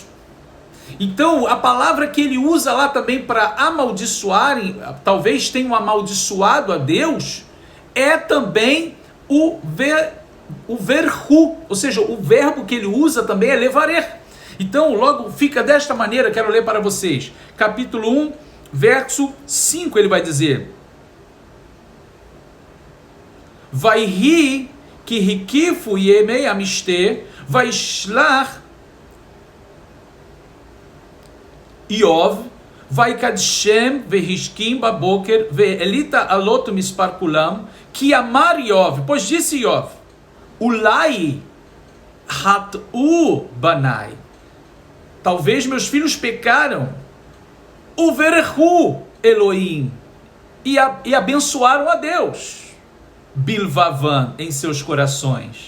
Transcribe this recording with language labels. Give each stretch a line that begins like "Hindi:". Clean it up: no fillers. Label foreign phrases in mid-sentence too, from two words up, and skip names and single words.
Portuguese: Então, a palavra que ele usa lá também para amaldiçoarem, talvez tenham amaldiçoado a Deus, é também o verhu, ou seja, o verbo que ele usa também é levarer. Então, logo fica desta maneira, quero ler para vocês. Capítulo 1, verso 5, ele vai dizer:
Hebrew: ויהי כי הקיפו ימי המשתה וישלח איוב ויקדשם והשכים בבקר והעלה עלות מספר כלם,
Portuguese: que
Hebrew: אמר איוב,
Portuguese: pois disse Iov,
Hebrew: אולי חטאו בני,
Portuguese: talvez meus filhos pecaram,
Hebrew: וברכו אלהים,
Portuguese: e abençoaram a Deus, bilvavan, em seus corações.